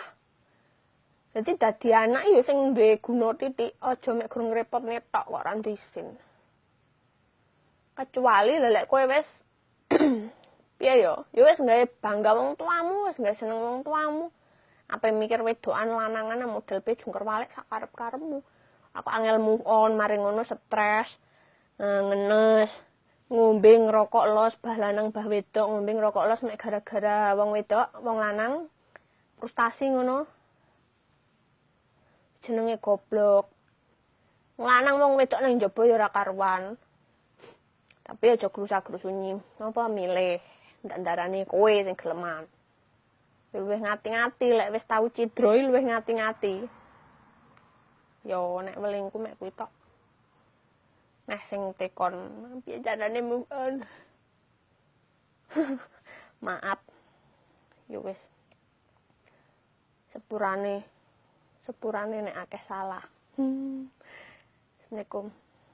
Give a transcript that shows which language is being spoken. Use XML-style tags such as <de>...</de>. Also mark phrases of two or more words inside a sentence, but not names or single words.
<jv>Jadi dadi anak ya sing duwe guna titik, aja mek gurung repotne tok kok ora isin. Kecuali lelek kowe wis piye ya? Ya wis gawe bangga wong tuamu, wis gawe seneng wong tuamu. Apa mikir wedokan lanangan model pe jungker walik sak karep-karepmu. Aku angel</jv> <en>move on,</en> <jv>mari ngono stres, ngenes, ngombe ngerokok los, bah lanang bah wedok ngombe ngerokok los mek gara-gara wong wedok, wong lanang frustasi ngono. Jenenge goblok. Wong lanang wong wedok nang njaba ya ora karuan. Tapi aja grusa-grusunyi, apa milih ndak-ndarane kowe sing geleman. Luwih ngati-ngati lek wis tau cidra luwih ngati-ngati. Yo nek welingku mek kuwi tok. Nah sing tekon piye carane</jv> <en>move on.</en> <jv>Maaf. Yo wis. Sepurane nek akeh salah. Assalamualaikum.</jv>